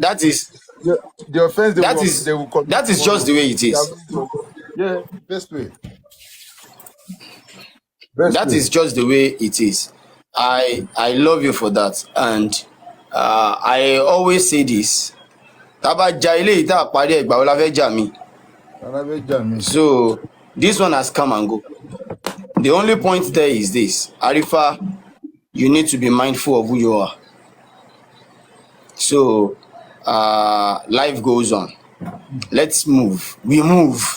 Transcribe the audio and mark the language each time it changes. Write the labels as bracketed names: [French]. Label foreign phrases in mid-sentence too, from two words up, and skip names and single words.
[English] the offense they will commit That is just tomorrow. the way it We have is. moved on. Yeah, best way. Best That way. is just the way it is. I love you for that, and I always say this. [Yoruba] Taba ja ile ita pari egba o la fe ja mi. [English] So this one has come and go. The only point there is this. Arifa, you need to be mindful of who you are. So life goes on. Let's move. We move.